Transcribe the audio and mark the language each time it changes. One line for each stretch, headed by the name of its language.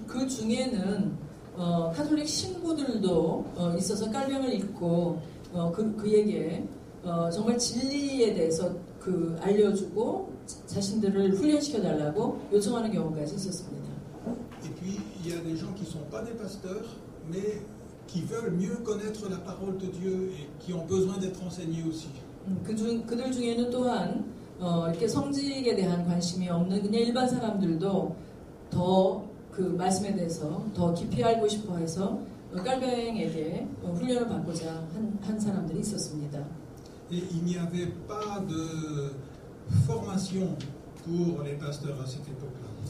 Korean: 그 중에는 카톨릭 신부들도 있어서 깔뱅을 읽고 그에게 정말 진리에 대해서 알려주고 자신들을 훈련시켜달라고 요청하는 경우까지 있었습니다.
French: Et puis il y a des gens qui ne sont pas des pasteurs, mais qui veulent mieux connaître la parole de Dieu et qui ont besoin d'être enseignés aussi.
Korean: 그들 중에는 또한 이렇게 성직에 대한 관심이 없는 그냥 일반 사람들도 더 그 말씀에 대해서 더 깊이 알고 싶어 해서 깔뱅에게 훈련을 받고자 한 사람들이 있었습니다.
French: Et il n'y avait pas de formation pour les pasteurs à cette époque-là.